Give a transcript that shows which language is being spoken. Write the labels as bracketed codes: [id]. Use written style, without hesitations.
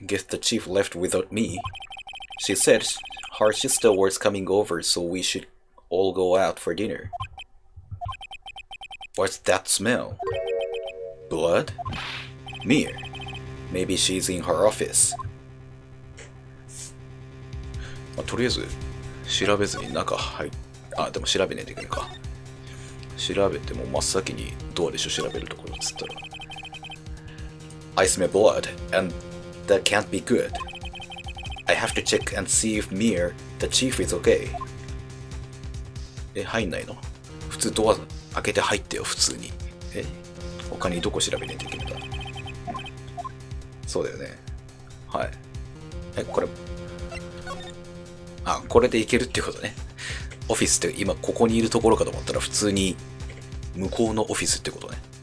[en] Guess the chief left without me. She said her sister was coming over, so we should all go out for dinner. What's that smell? Blood? Mir. Maybe she's in her office. [ja] とりあえず調べずに中入っでも調べねえといけないか。調べても真っ先にドアでしょ調べるところっつったら。 [en] I smell blood, and that can't be good. I have to check and see if Mir, the chief, is okay. [ja] 入んないの？普通ドア開けて入ってよ、普通に。他にどこ調べないといけないんだ？そうだよね。はい。これ。これでいけるってことね。オフィスって今ここにいるところかと思ったら普通に向こうのオフィスってことね。